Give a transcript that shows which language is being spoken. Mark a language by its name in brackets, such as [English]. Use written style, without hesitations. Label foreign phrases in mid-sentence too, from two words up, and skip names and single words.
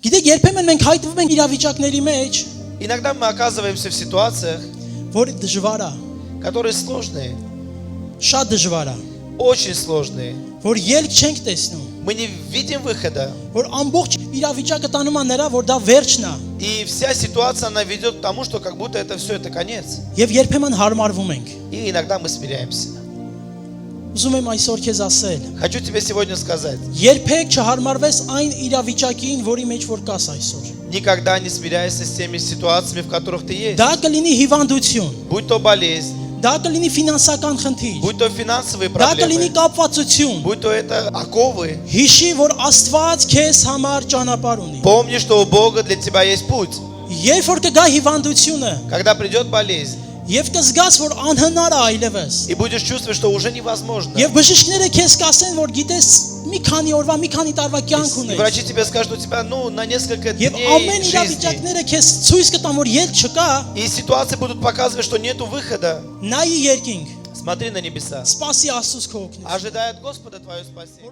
[Armenian] երբեմն մենք հայտնվում ենք իրավիճակների մեջ, [Russian] Иногда мы оказываемся в ситуациях, [Armenian] որ դժվար է, [Russian] которые сложные, [Armenian] շատ դժվար է, [Russian] очень сложные. [Armenian] որ ելք չենք տեսնում, [Russian] Мы не видим выхода. [Armenian] որ ամբողջ իրավիճակը տանում է նրա, որ դա վերջն է, [Russian] И вся ситуация, она ведет к тому, что как будто это все, это конец. [Armenian] եւ երբեմն հարմարվում ենք։ [Russian] И иногда мы смиряемся. [Armenian] Ուզում եմ այսօր քեզ ասել, [Russian] Хочу тебе сегодня сказать, [Armenian] երբեք չհարմարվես այն իրավիճակին, որի մեջ որ կաս այսօր։ [Russian] никогда не смиряйся с теми ситуациями, в которых ты есть. [Armenian] Դա կլինի հիվանդություն, [Russian] Будь то болезнь, [Armenian] դա կլինի ֆինանսական խնդիր, [Russian] будь то финансовые [Armenian] դա կլինի [Russian] проблемы, [Armenian] կապվածություն։ [Russian] будь то это оковы. [Armenian] Հիշի, որ Աստված քեզ համար ճանապարհ ունի։ [Russian] Помни, что у Бога для тебя есть путь. [Armenian] Երբ որ կգա հիվանդությունը, [Russian] Когда придет болезнь, [Armenian] եւ կզգաս, որ անհնար է այլևս, [Russian] и будешь чувствовать, что уже невозможно. [Armenian] եւ բժիշկները քեզ կասեն, որ գիտես, մի քանի օրվա, մի քանի տարվա կյանք [Russian] И [Armenian] ունես, [Russian] врачи тебе скажут, у тебя, на несколько [Armenian] եւ [Russian] дней [Armenian] ամեն [Russian] жизни. [Armenian] իրավիճակները քեզ ցույց կտան, որ ելք չկա, [Russian] И ситуации будут показывать, что нету выхода. [Armenian] նայի երկինք, [Russian] Смотри на небеса. [Armenian] սպասի Աստծուց քո օգնություն։ [Russian] Ожидает Господа твое спасение.